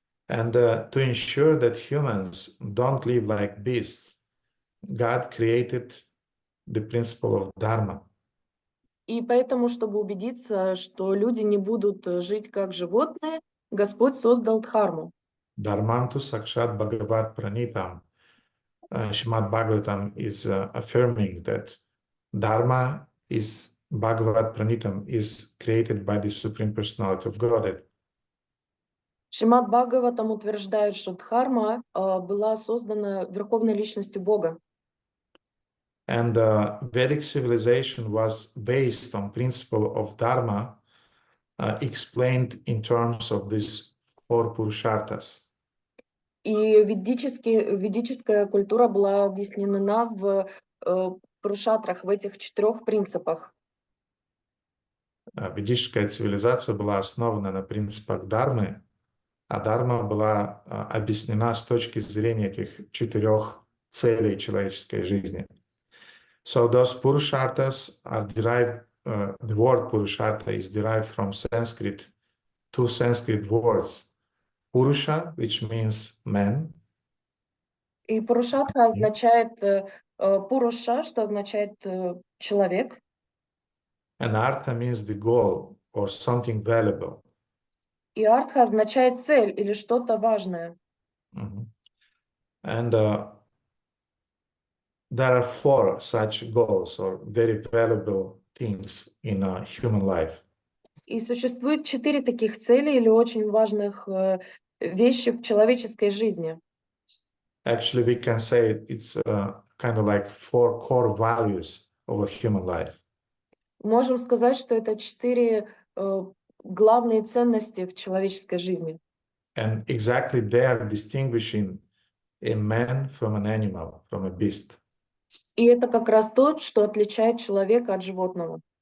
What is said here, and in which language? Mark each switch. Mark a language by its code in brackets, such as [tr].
[en] And to ensure that humans don't live like beasts, God created the principle of dharma. [ru] И поэтому, чтобы убедиться, что люди не будут жить как животные, Господь создал дхарму. [sa] Dharmantu sakshat bhagavat pranitam. [en] Srimad Bhagavatam is affirming that dharma is Bhagavat pranitam, is created by the Supreme Personality of Godhead. [ru] Шримад Бхагаватам утверждает, что дхарма была создана Верховной Личностью Бога. [en] And Vedic civilization was based on principle of dharma, explained in terms of these four purusharthas. [ru] И ведическая культура была объяснена в пурушатрах, в этих 4 принципах. Ведическая цивилизация была основана на принципах дharмы, а дharma была объяснена с точки зрения этих 4 целей человеческой жизни. [en] So those purusharthas are derived, the word purushartha is derived from Sanskrit, 2 Sanskrit words, purusha, which means man, [ru] И пурушатха означает пуруша, что означает человек. [en] and artha means the goal or something valuable. [ru] И артха означает цель или что-то важное. [en] And there are 4 such goals or very valuable things in a human life. [ru] И существует 4 таких цели или очень важных вещи в человеческой жизни. [en] Actually, we can say it's kind of like 4 core values of a human life. [ru] Можем сказать, что это 4 главные ценности в человеческой жизни. [en] And exactly they are distinguishing a man from an animal, from a beast. [ru] И это как раз то, что отличает человека от животного.